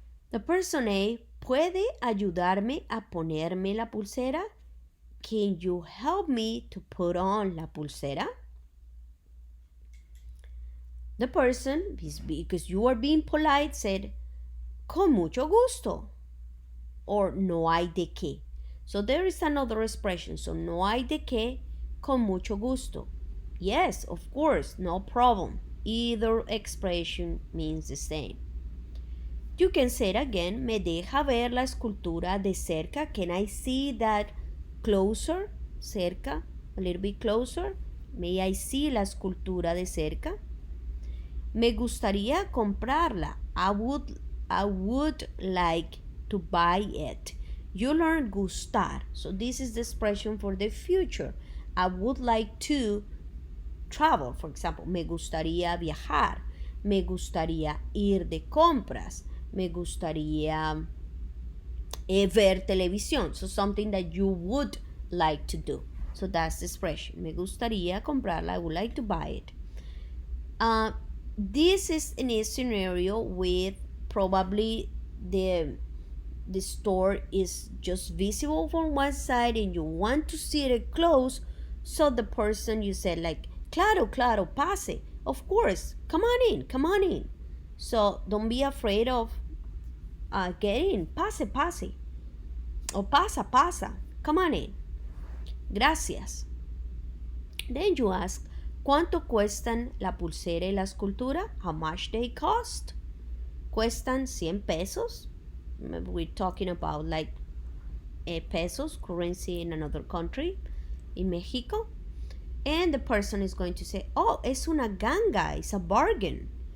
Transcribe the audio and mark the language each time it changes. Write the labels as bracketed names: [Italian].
[English] The person A, [Spanish] ¿puede ayudarme a ponerme la pulsera? [English] Can you help me to put on [Spanish] la pulsera? [English] The person, because you are being polite, said, [Spanish] con mucho gusto, [English] or [Spanish] no hay de qué. [English] So there is another expression. [Spanish] So no hay de qué, con mucho gusto. [English] Yes, of course, no problem. Either expression means the same. You can say it again. [Spanish] Me deja ver la escultura de cerca. [English] Can I see that closer? Cerca, a little bit closer. May I see [Spanish] la escultura de cerca? Me gustaría comprarla. [English] I would like to buy it. You learn gustar. So this is the expression for the future. I would like to travel. For example, [Spanish] me gustaría viajar. Me gustaría ir de compras. Me gustaría ver televisión. [English] So something that you would like to do. So that's the expression. [Spanish] Me gustaría comprarla. [English] I would like to buy it. This is in a scenario with probably the store is just visible from one side and you want to see it close. So the person, you said like, [Spanish] claro, claro, pase. [English] Of course, come on in, come on in. So don't be afraid of get in, [Spanish] pase, pase. O pasa, pasa, [English] come on in. [Spanish] Gracias. [English] Then you ask, [Spanish] ¿cuánto cuestan la pulsera y la escultura? [English] How much they cost? [Spanish] Cuestan 100 pesos. [English] We're talking about like pesos, currency in another country, in Mexico. And the person is going to say, oh, [Spanish] es una ganga, [English] it's a bargain.